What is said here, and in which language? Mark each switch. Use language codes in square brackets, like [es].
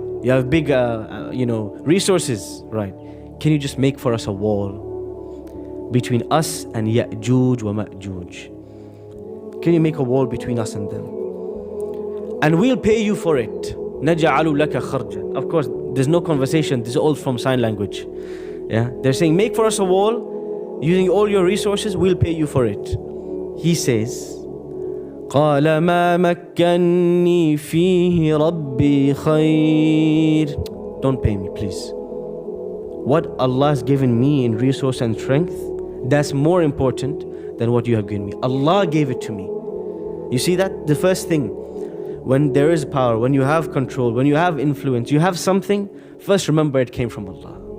[en] You have big, resources, right? Can you just make for us a wall between us and Ya'juj wa Ma'juj? Can you make a wall between us and them? And we'll pay you for it. [ar] نَجَعَلُ لَكَ خَرْجًا. [en] Of course, there's no conversation. This is all from sign language. Yeah, they're saying, make for us a wall using all your resources. We'll pay you for it. He says, [ar] قَالَ مَا مَكَّنِّي فِيهِ رَبِّي خَيْرٌ. [en] Don't pay me, please. What Allah has given me in resource and strength, that's more important than what you have given me. Allah gave it to me. You see that? The first thing. When there is power, when you have control, when you have influence, you have something, first remember it came from Allah.